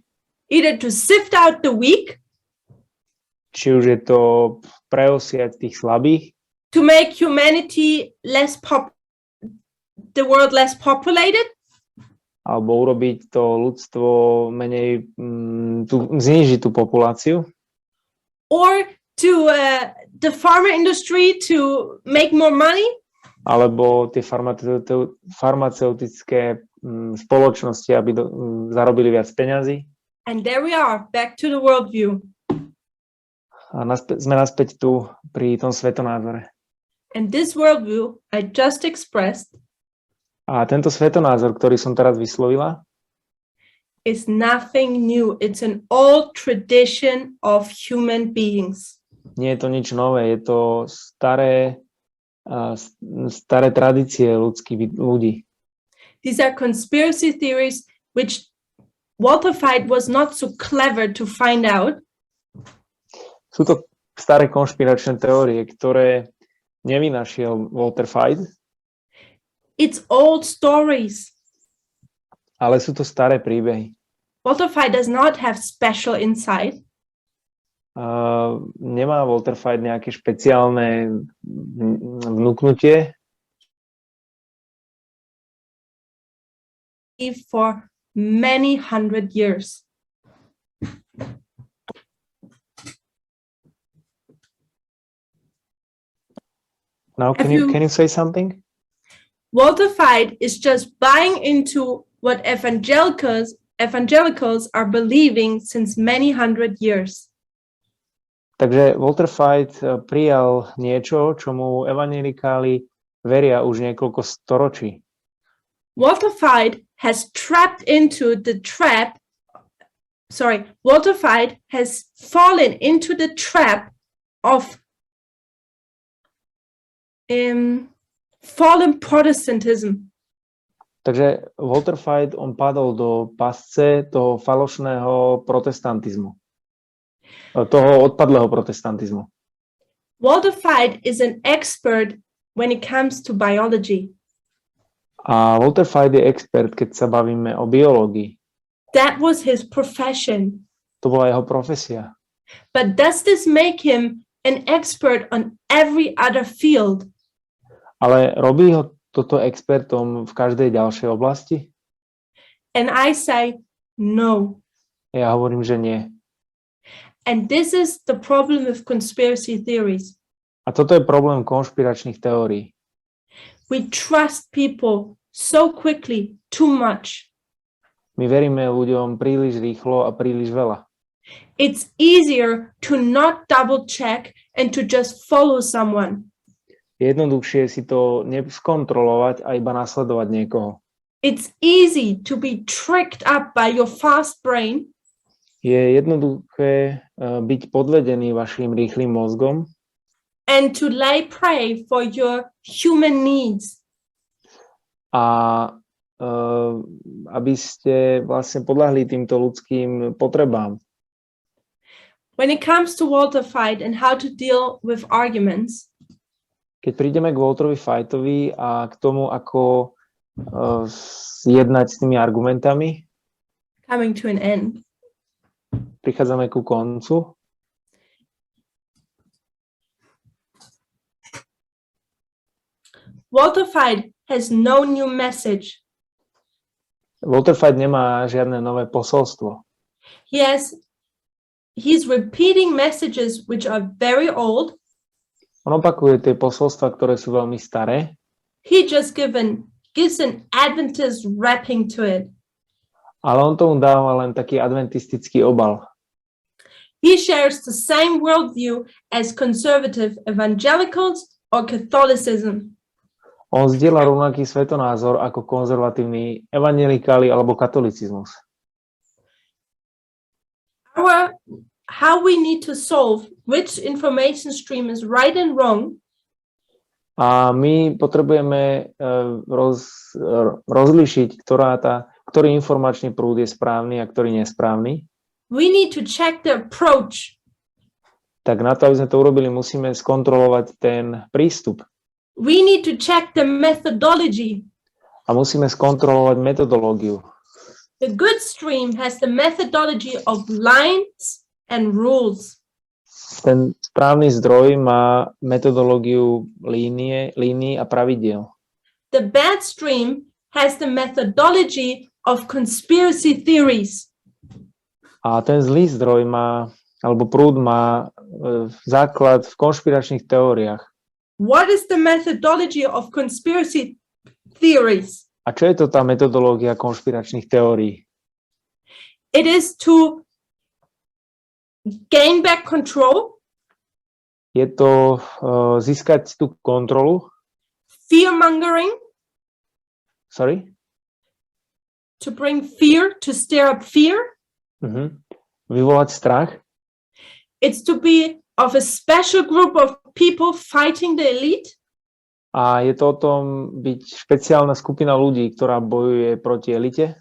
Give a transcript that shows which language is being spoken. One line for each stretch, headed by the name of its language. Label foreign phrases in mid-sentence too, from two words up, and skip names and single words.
English: Either to sift out the weak,
Slovak: Či už je to preosiať tých slabých,
English: to make humanity the world less populated,
Slovak: alebo urobiť to ľudstvo menej, znížiť tú populáciu,
English: or to the pharma industry to make more money,
Slovak: alebo tie farmaceutické spoločnosti, aby zarobili viac peňazí.
English: and there we are, back to the worldview.
Slovak: A sme naspäť tu pri tom svetonázore.
English: And this worldview I just expressed
Slovak: A tento svetonázor, ktorý som teraz vyslovila,
English: is nothing new. It's an old tradition of human beings.
Slovak: nie je to nič nové, je to staré tradície ľudí.
English: These are conspiracy theories which Walter Veith was not so clever to find out.
Slovak: Sú to staré konšpiračné teórie, ktoré nevynašiel Walter Veith,
English: It's old stories.
Slovak: ale sú to staré príbehy.
English: Walter Veith does not have special insight.
Slovak: Nemá Walter Veith nejaké špeciálne vnúknutie,
English: For many hundred years. Now, can Have you say something? Walter Veith is just buying into what evangelicals are believing since many hundred years.
Slovak: Takže Walter Veith prijal niečo, čomu evanjelikáli veria už niekoľko storočí.
English: Walter Veith has fallen into the trap of fallen Protestantism.
Slovak: Takže Walter Veith, on padol do pasce toho falošného protestantizmu. Toho odpadlého protestantizmu.
English: Walter Veith is an expert when it comes to biology.
Slovak: A Walter Veith je expert, keď sa bavíme o biológii.
English: That was his profession.
Slovak: To bola jeho profesia.
English: But does this make him an expert on every other field?
Slovak: Ale robí ho toto expertom v každej ďalšej oblasti?
English: And I say no.
Slovak: Ja hovorím, že nie.
English: And this is the problem with conspiracy theories.
Slovak: A toto je problém konšpiračných teórií.
English: We trust people so quickly, too much.
Slovak: My veríme ľuďom príliš rýchlo a príliš veľa.
English: It's easier to not double check and to just follow someone.
Slovak: Je jednoduchšie si to neskontrolovať a iba nasledovať niekoho.
English: It's easy to be tricked up by your fast brain.
Slovak: Je jednoduché byť podvedený vašim rýchlym mozgom
English: And to lay prey for your human needs.
Slovak: a aby ste vlastne podľahli týmto ľudským potrebám.
English: When it comes to Walter Veith and how to deal with arguments,
Slovak: Keď prídeme k Walterovi Veithovi a k tomu, ako jednať s tými argumentami,
English: coming to an end,
Slovak: prichádzame ku koncu.
English: Walter Veith has no new message.
Slovak: Walter Veith nemá žiadne nové posolstvo.
English: He's repeating messages which are very old.
Slovak: On opakuje tie posolstva, ktoré sú veľmi staré.
English: He just gives an Adventist wrapping to it.
Slovak: Ale on tomu dáva len taký adventistický obal.
English: He shares the same worldview as conservative evangelicals or Catholicism.
Slovak: On zdieľa rovnaký svetonázor ako konzervatívni evangelikáli alebo katolicizmus.
English: How we need to solve which information stream is right and wrong.
Slovak: A my potrebujeme rozlíšiť, ktorý informačný prúd je správny a ktorý nesprávny.
English: We need to check the approach.
Slovak: Tak na to, aby sme to urobili, musíme skontrolovať ten prístup.
English: We need to check the methodology.
Slovak: A musíme skontrolovať metodológiu.
English: The good stream has the methodology of lines and rules.
Slovak: Ten správny zdroj má metodológiu línií a pravidiel.
English: The bad stream has the methodology of conspiracy theories.
Slovak: A ten zlý zdroj má, alebo prúd má základ v konšpiračných teóriách.
English: What is the methodology of conspiracy theories?
Slovak: A čo je to tá metodológia konšpiračných teórií?
English: It is to gain back control.
Slovak: Je to získať tú kontrolu.
English: Fear mongering. Sorry? To bring fear, to stir up fear.
Slovak: Vyvolať strach.
English: It's to be of a special group of people fighting the elite.
Slovak: A je to o tom byť špeciálna skupina ľudí, ktorá bojuje proti elite.